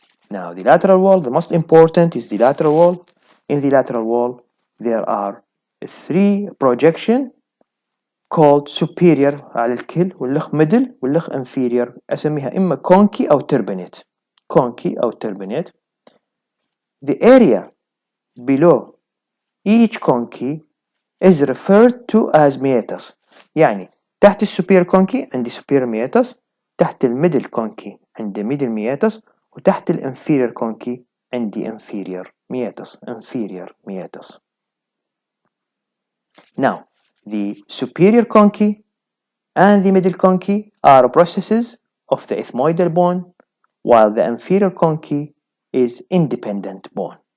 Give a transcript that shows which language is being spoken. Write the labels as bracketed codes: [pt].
[en] Now the lateral wall, the most important is the lateral wall. In the lateral wall there are three projection called superior على الكل واللخ middle واللخ inferior أسميها إما conchi أو turbinate. Conchi أو turbinate. The area below each conchi is referred to as meatus. [ar] يعني تحت السوبير conchi عندي superior meatus تحت الميدل conchi عندي middle meatus وتحت الانفيرير كونكي عندي inferior meatus. [en] Now, the superior conchi and the middle conchi are processes of the ethmoidal bone, while the inferior conchi is independent bone.